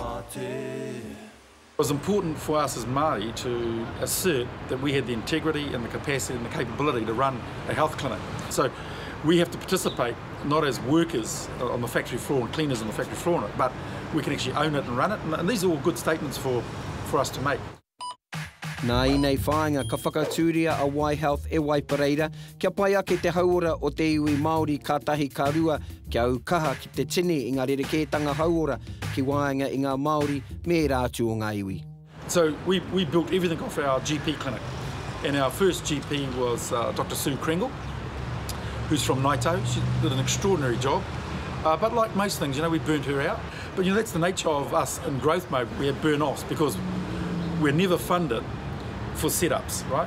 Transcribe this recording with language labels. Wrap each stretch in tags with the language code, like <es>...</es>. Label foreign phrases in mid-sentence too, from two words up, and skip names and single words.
<en>It was important for us as Māori to assert that we had the integrity and the capacity and the capability to run a health clinic. So we have to participate not as workers on the factory floor and cleaners on the factory floor, but we can actually own it and run it. And these are all good statements for us to make.</en> <mi>Nā i nei whāinga ka whakatūria a Wai Health e Waipareira, kia pai ake te hauora o te iwi Māori kātahi ka rua, kia au kaha ki te tini i ngā rerekētanga hauora ki wāinga i ngā Māori me rātu o ngā iwi.</mi> <en>So we built everything off our GP clinic. And our first GP was Dr. Sue Kringle, who's from Naito. She did an extraordinary job. But like most things, you know, we burnt her out. But you know, that's the nature of us in growth mode. We have burn-offs because we're never funded for setups, right?</en>